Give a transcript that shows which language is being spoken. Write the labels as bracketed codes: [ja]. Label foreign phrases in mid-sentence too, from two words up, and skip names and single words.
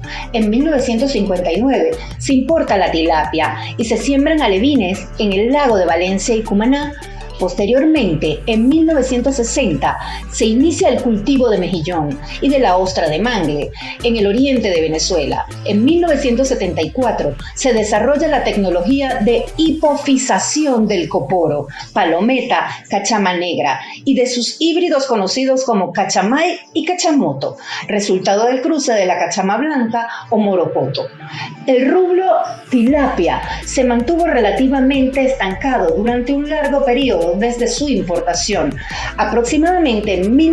[es] En 1959 se importa la tilapia y se siembran alevines en el lago de Valencia y Cumaná. Posteriormente, en 1960, se inicia el cultivo de mejillón y de la ostra de mangle en el oriente de Venezuela. En 1974, se desarrolla la tecnología de hipofización del coporo, palometa, cachama negra y de sus híbridos conocidos como cachamay y cachamoto, resultado del cruce de la cachama blanca o moropoto. El rubro tilapia se mantuvo relativamente estancado durante un largo periodo desde su importación, aproximadamente en